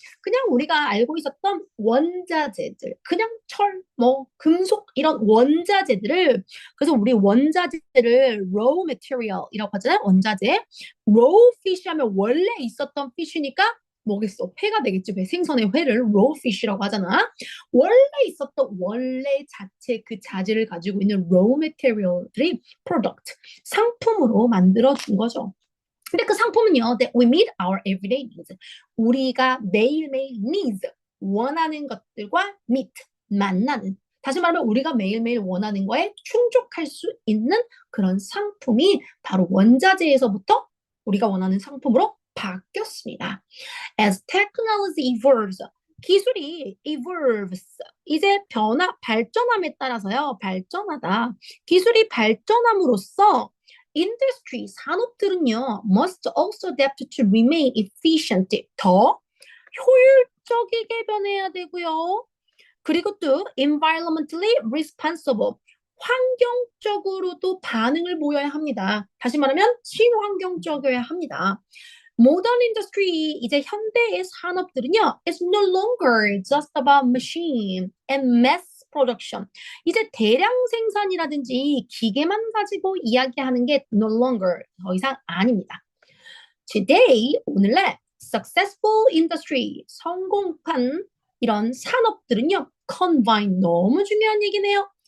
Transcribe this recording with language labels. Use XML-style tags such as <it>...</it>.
<ko>그냥 우리가 알고 있었던 원자재들. 그냥 철, 뭐, 금속 이런 원자재들을 그래서 우리 원자재를 raw material이라고 하잖아요. 원자재. raw fish 하면 원래 있었던 fish니까 뭐겠어? 회가 되겠지. 왜 생선의 회를 raw fish라고 하잖아. 원래 있었던 원래 자체 그 자재를 가지고 있는 raw material들이 product, 상품으로 만들어준 거죠. 근데 그 상품은요,</ko> <en>that we meet our everyday needs.</en> <ko>우리가 매일매일 needs, 원하는 것들과 meet, 만나는. 다시 말하면 우리가 매일매일 원하는 거에 충족할 수 있는 그런 상품이 바로 원자재에서부터 우리가 원하는 상품으로 바뀌었습니다.</ko> <en>As technology evolves,</en> <ko>기술이 evolves, 이제 발전함에 따라서요, 발전하다. 기술이 발전함으로써 industry, 산업들은요,</ko> <en>must also adapt to remain efficient,</en> <ko>더 효율적이게 변해야 되고요. 그리고 또</ko> <en>environmentally responsible,</en> <ko>환경적으로도 반응을 보여야 합니다. 다시 말하면 친환경적이어야 합니다.</ko> <en>Modern industry,</en> <ko>이제 현대의 산업들은요,</ko> <en>is no longer just about machine and mass production.</en> <ko>이제 대량 생산이라든지 기계만 가지고 이야기하는 게 no longer, 더 이상 아닙니다. Today, 오늘날</ko> <en>successful industry,</en> <ko>성공한 이런 산업들은요, combine, 너무 중요한 얘기네요.</ko>